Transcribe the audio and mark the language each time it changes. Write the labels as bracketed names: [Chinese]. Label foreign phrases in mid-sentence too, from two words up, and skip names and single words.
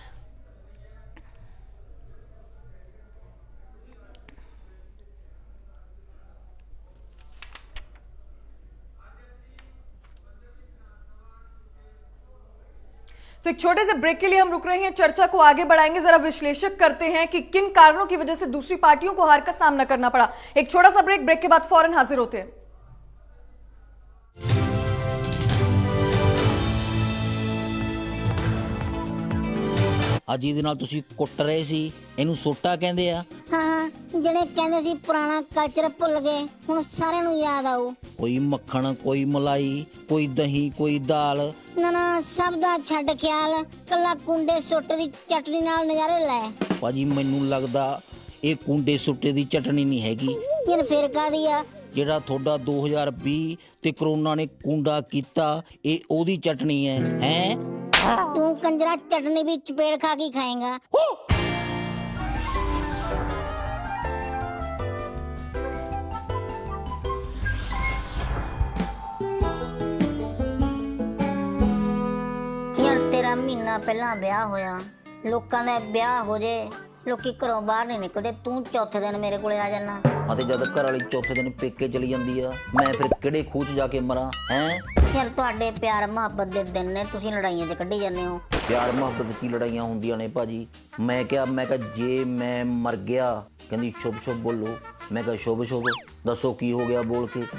[Hindi] तो एक छोटे से ब्रेक के लिए हम रुक रहे हैं, चर्चा को आगे बढ़ाएंगे। जरा विश्लेषक करते हैं कि किन कारणों की वजह से दूसरी पार्टियों को हार का सामना करना पड़ा। एक छोटा सा ब्रेक के बाद फौरन हाजिर होते हैं। [Punjabi] ਅੱਜ ਇਹਦੇ ਨਾਲ ਤੁਸੀਂ ਕੁੱਟ ਰਹੇ ਸੀ, ਇਹਨੂੰ ਸੋਟਾ ਕਹਿੰਦੇ ਆ। ਹਾਂ, ਜਿਹੜੇ ਕਹਿੰਦੇ ਸੀ ਪੁਰਾਣਾ ਕਲਚਰ ਭੁੱਲ ਗਏ, ਹੁਣ ਸਾਰਿਆਂ ਨੂੰ ਯਾਦ ਆਊ। ਕੋਈ ਮੱਖਣ, ਕੋਈ ਮਲਾਈ, ਕੋਈ ਦਹੀਂ, ਕੋਈ ਦਾਲ। ਨਾ ਸਭ ਦਾ ਛੱਡ ਖਿਆਲ, ਕੱਲਾ ਕੁੰਡੇ ਸੁੱਟ ਦੀ ਚਟਨੀ ਨਾਲ ਨਜ਼ਾਰੇ ਲੈ। ਭਾਜੀ ਮੈਨੂੰ ਲੱਗਦਾ ਇਹ ਕੁੰਡੇ ਸੁੱਟੇ ਦੀ ਚਟਨੀ ਨਹੀਂ ਹੈਗੀ। ਯਾਰ ਫਿਰ ਕਾਹਦੀ ਆ? ਜਿਹੜਾ ਤੁਹਾਡਾ 2020 ਤੇ ਕਰੋਨਾ ਨੇ ਕੁੰਡਾ ਕੀਤਾ, ਇਹ ਉਹਦੀ ਚਟਨੀ ਹੈ। ਤੂੰ ਕੰਜਰਾ ਚਟਨੀ ਭੀ ਚਪੇੜ ਖਾ ਕੇ ਖਾਏਗਾ। ਯਾਰ ਤੇਰਾ ਮਹੀਨਾ ਪਹਿਲਾ ਵਿਆਹ ਹੋਇਆ, ਲੋਕਾਂ ਦਾ ਵਿਆਹ ਹੋ ਜੇ, ਲੋਕੀ ਘਰੋਂ ਬਾਹਰ ਨਹੀਂ ਨਿਕਲਦੇ, ਤੂੰ ਚੌਥੇ ਦਿਨ ਮੇਰੇ ਕੋਲੇ ਆ ਜਾਣਾ। ਅਤੇ ਜਦ ਘਰ ਵਾਲੀ ਚੌਥੇ ਦਿਨ ਪੇਕੇ ਚਲੀ ਜਾਂਦੀ ਆ, ਮੈਂ ਫਿਰ ਕਿਹੜੇ ਖੂਹ 'ਚ ਜਾ ਕੇ ਮਰਾਂ? ਯਾਰ ਤੁਹਾਡੇ ਪਿਆਰ ਮੁਹੱਬਤ ਦੇ ਦਿਨ ਨੇ, ਤੁਸੀਂ ਲੜਾਈਆਂ 'ਚ ਕੱਢੀ ਜਾਂਦੇ ਹੋ। ਪਿਆਰ ਮੁਹੱਬਤ ਕੀ ਲੜਾਈਆਂ ਹੁੰਦੀਆਂ ਨੇ ਭਾਜੀ। ਮੈਂ ਕਿਹਾ ਜੇ ਮੈਂ ਮਰ ਗਿਆ, ਕਹਿੰਦੀ [Hindi] शुभ शुभ बोलो। [Punjabi] ਮੈਂ ਕਿਹਾ ਸ਼ੁਭ ਸ਼ੁਭ ਦੱਸੋ ਕੀ ਹੋ ਗਿਆ ਬੋਲ ਕੇ।